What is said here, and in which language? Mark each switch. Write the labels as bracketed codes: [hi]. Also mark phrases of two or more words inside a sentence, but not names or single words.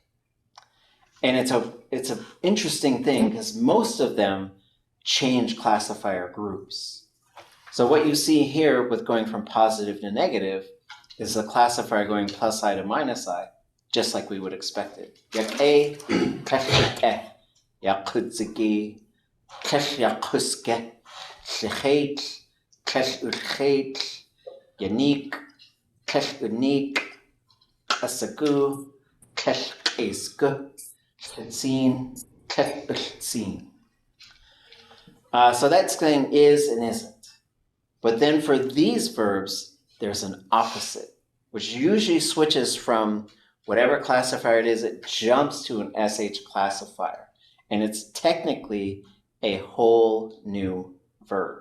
[en] And it's an interesting thing because most of them change classifier groups. So what you see here with going from positive to negative is the classifier going plus I to minus I, just like we would expect it. [tli] Iyatee, ʼk'ulagaawu, ʼatudli.átk, ḵulagaawu, ʼatudli.átk, yanik, ʼatudli.átk, ʼasag'w, ʼatudli.átk, ʼatsin, ʼatudli.átk. [en] So that's saying is and isn't. But then for these verbs, there's an opposite, which usually switches from whatever classifier it is, it jumps to an SH classifier. And it's technically a whole new verb.